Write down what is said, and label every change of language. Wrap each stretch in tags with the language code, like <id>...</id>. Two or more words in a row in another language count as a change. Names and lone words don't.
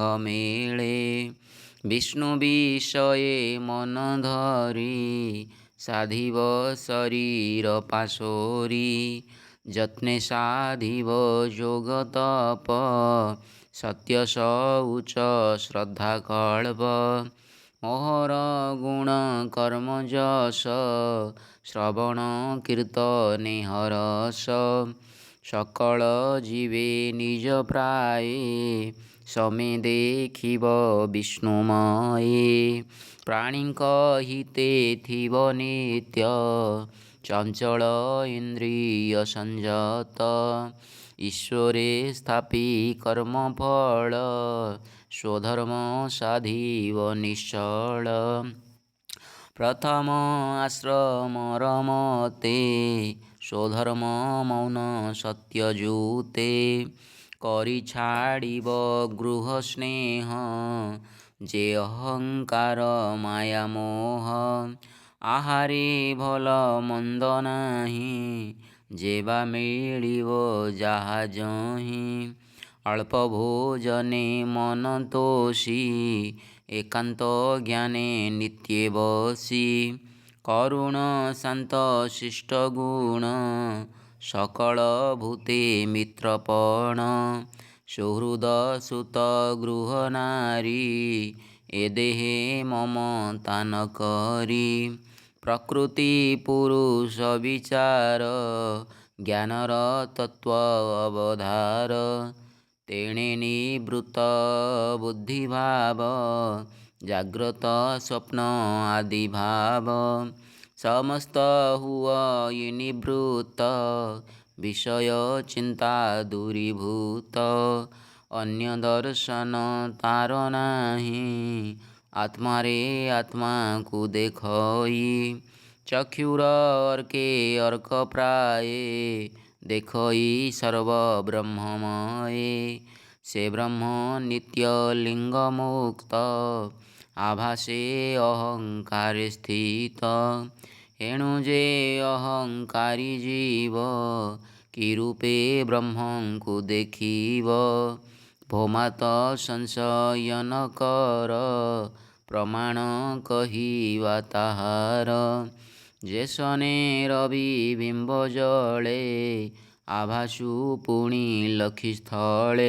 <or>ମେଲେ ବିଷ୍ଣୁ ବିଷୟେ ମନ ଧରି ସାଧିବ ଶରୀର ପାଶୋରି ଯତ୍ନେ ସାଧିବ ଯୋଗ ତପ ସତ୍ୟ ଶୌଚ ଶ୍ରଦ୍ଧା କଳ୍ପ ମୋହର ଗୁଣ କର୍ମ ଯଶ ଶ୍ରବଣ କୀର୍ତ୍ତନେ ହରସ ସକଳ ଜୀବେ ନିଜ ପ୍ରାୟେ ସମେ ଦେଖିବ ବିଷ୍ଣୁମୟେ ପ୍ରାଣୀକ ହିତେ ଥିବ ନିତ୍ୟ ଚଞ୍ଚଳ ଇନ୍ଦ୍ରିୟ ସଂଯତ ଈଶ୍ୱରେ ସ୍ଥାପି କର୍ମ ଫଳ ସ୍ୱଧର୍ମ ସାଧିବ ନିଶ୍ଚଳ ପ୍ରଥମ ଆଶ୍ରମ ରମତେ ସ୍ୱଧର୍ମ ମୌନ ସତ୍ୟଯୁତେ କରି ଛାଡ଼ିବ ଗୃହ ସ୍ନେହ ଯେ ଅହଙ୍କାର ମାୟା ମୋହ ଆହାରେ ଭଲ ମନ୍ଦ ନାହିଁ ଯେବା ମିଳିବ ଯାହା ଯହିଁ ଅଳ୍ପ ଭୋଜନେ ମନ ତୋଷି ଏକାନ୍ତ ଜ୍ଞାନେ ନିତ୍ୟେ ବସି କରୁଣ ଶାନ୍ତ ଶିଷ୍ଟ ଗୁଣ ସକଳ ଭୂତେ ମିତ୍ରପଣ ସୁହୃଦ ସୁତ ଗୃହ ନାରୀ ଏ ଦେହେ ମମତା ନ କରି ପ୍ରକୃତି ପୁରୁଷ ବିଚାର ଜ୍ଞାନର ତତ୍ତ୍ୱ ଅବଧାର ତେଣେ ନିବୃତ୍ତ ବୁଦ୍ଧି ଭାବ ଜାଗ୍ରତ ସ୍ୱପ୍ନ ଆଦି ଭାବ ସମସ୍ତ ହୁଅ ନିବୃତ୍ତ ବିଷୟ ଚିନ୍ତା ଦୂରୀଭୂତ ଅନ୍ୟ ଦର୍ଶନ ତାର ନାହିଁ ଆତ୍ମା ରେ ଆତ୍ମା କୁ ଦେଖଇ ଚକ୍ଷୁର ଅର୍କେ ଅର୍କ ପ୍ରାୟେ ଦେଖଇ ସର୍ବ ବ୍ରହ୍ମମୟେ ସେ ବ୍ରହ୍ମ ନିତ୍ୟ ଲିଙ୍ଗ ମୁକ୍ତ ଆଭାସେ ଅହଙ୍କାରେ ସ୍ଥିତ ଏଣୁ ଯେ ଅହଙ୍କାରୀ ଜୀବ କି ରୂପେ ବ୍ରହ୍ମଙ୍କୁ ଦେଖିବ ଭୋମାତ ସଂଶୟ ନ କର ପ୍ରମାଣ କହିବା ତାହାର ଯେସନେ ରବି ବିମ୍ବ ଜଳେ ଆଭାସୁ ପୁଣି ଲଖି ସ୍ଥଳେ</or>